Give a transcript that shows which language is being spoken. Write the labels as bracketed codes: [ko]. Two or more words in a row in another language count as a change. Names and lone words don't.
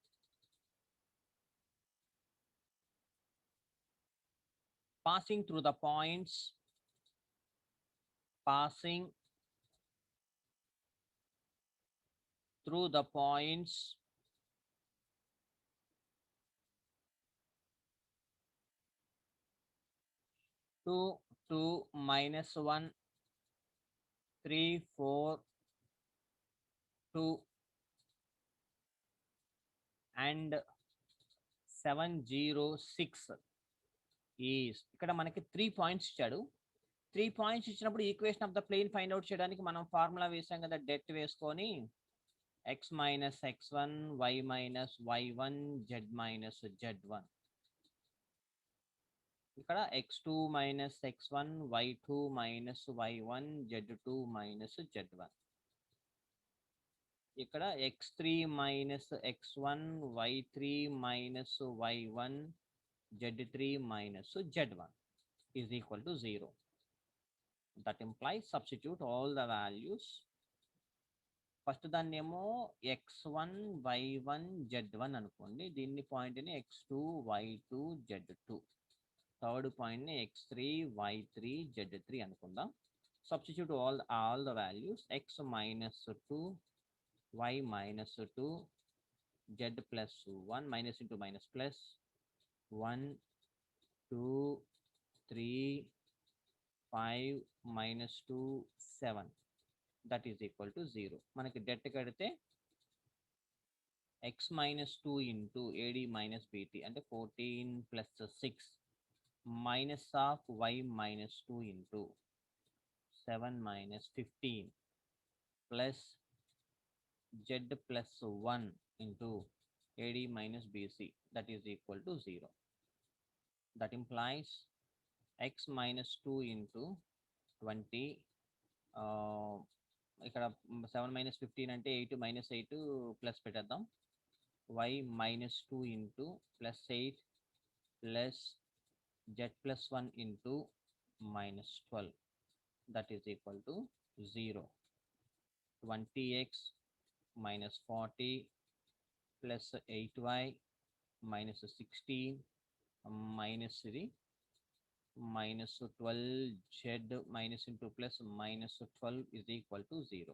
[en] passing through the points 2, 2, -1, 3, 4, 2 and 7, 0, 6 is [te] ఇక్కడ మనకి 3 పాయింట్స్ ఇచ్చాడు. 3 పాయింట్స్ ఇచ్చినప్పుడు [en] equation of the plane find out [te] చేయడానికి మనం ఫార్ములా వేసాం కదా, డెట్ వేసుకొని [en] x minus x1 y minus y1 z minus z1. ఇక్కడ x2 minus x1 y2 minus y1 z2 minus z1. ఇక్కడ x3 minus x1 y3 minus y1 z3 minus z1 is equal to 0. That implies substitute all the values. [te] ఫస్ట్ దాన్ని ఏమో x1 y1 z1 అనుకోండి, దీన్ని పాయింట్ని x2 y2 z2, థర్డ్ పాయింట్ని x3 y3 z3 అనుకుందాం. [en] substitute all the values. x -2 y -2 z plus 1 minus into minus plus 1 2 3 5 -2 7. That is equal to 0. [te] మనకి డెట్ కడితే [en] x -2 into AD minus BT అంటే 14 plus 6 minus of y -2 into 7 minus 15 plus z plus 1 into AD minus BC. That is equal to 0. That implies x -2 into 20. [te] ఇక్కడ [en] 7 minus 15 [te] అంటే [en] 8 minus 8 [te] ప్లస్ పెట్టేద్దాం. [en] y -2 into plus 8 plus z plus 1 into minus 12. That is equal to 0. 20x minus 40 plus 8y minus 16 minus 3 minus 12 z minus into plus minus 12 is equal to 0.